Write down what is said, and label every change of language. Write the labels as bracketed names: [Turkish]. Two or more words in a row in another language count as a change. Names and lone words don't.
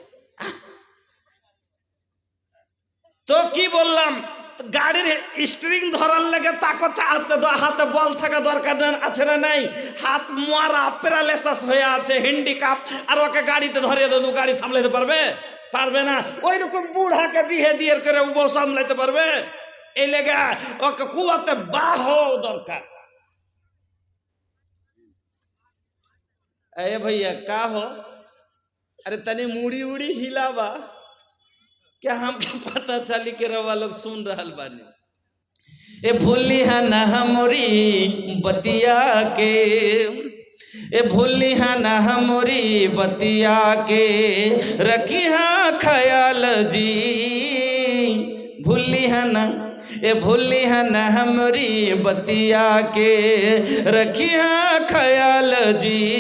[Bangla] তো কি বললাম, গাড়ির স্টিয়ারিং ধরার লেগে হাতে বল থাকা দরকার আছে না নাই? হাত মারা প্যারালাইসিস হয়ে আছে, হ্যান্ডিক্যাপ, আর ওকে গাড়িতে ধরিয়ে দেবো, গাড়ি সামলাতে পারবে না। ওই রকম বুড়াকে বিয়ে দিয়ে করে বউ সামলাতে পারবে? এই লেগে ওকে কুয়াতে বা হওয়া দরকার। [Bhojpuri] ए भैया का हो? अरे तनी मुड़ी उड़ी हिलावा, क्या हमके पता चली के रवा लोग सुन रहल बानी। ए भूली है ना हमरी बतिया के, ए भूली है ना हमरी बतिया के, रखी है ख्याल जी, भूली है ना, ए भूली है ना हमरी बतिया के, रखी है ख्याल जी,